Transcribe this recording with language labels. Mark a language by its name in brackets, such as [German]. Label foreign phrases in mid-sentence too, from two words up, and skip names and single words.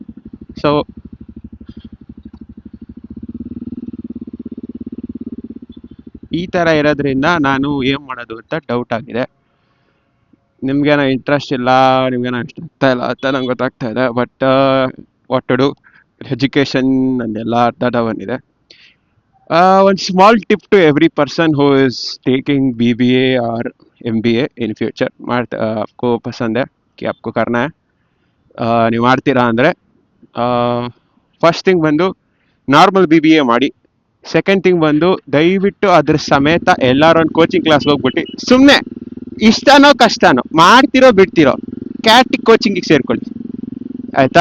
[Kannada] ಸೊ ಈ ಥರ ಇರೋದ್ರಿಂದ ನಾನು ಏನು ಮಾಡೋದು ಅಂತ ಡೌಟ್ ಆಗಿದೆ. ನಿಮ್ಗೇನೋ ಇಂಟ್ರೆಸ್ಟ್ ಇಲ್ಲ, ನಿಮ್ಗೇನೋ ಇಷ್ಟ ಆಗ್ತಾ ಇಲ್ಲ ಅಂತ ನಂಗೆ ಗೊತ್ತಾಗ್ತಾ ಇದೆ. [English] but what to do, [Kannada] ಎಜುಕೇಶನ್ ಅಂದೆಲ್ಲ ಅರ್ಧ ಬಂದಿದೆ. [English] One small tip to every person who is taking BBA or MBA in future, [Hindi] आपको पसंद है कि आपको करना है, [Kannada] ನೀವು ಮಾಡ್ತೀರಾ ಅಂದರೆ [English] first thing [Kannada] ಬಂದು [English] normal BBA [Kannada] ಮಾಡಿ. [English] second thing [Kannada] ಬಂದು ದಯವಿಟ್ಟು ಅದ್ರ ಸಮೇತ ಎಲ್ಲರೂ ಒಂದು ಕೋಚಿಂಗ್ ಕ್ಲಾಸ್ಗೆ ಹೋಗ್ಬಿಟ್ಟು ಸುಮ್ಮನೆ ಇಷ್ಟನೋ ಕಷ್ಟನೋ ಮಾಡ್ತಿರೋ ಬಿಡ್ತಿರೋ ಕ್ಯಾಟ್ ಕೋಚಿಂಗಿಗೆ ಸೇರ್ಕೊಳ್ಳಿ, ಆಯ್ತಾ?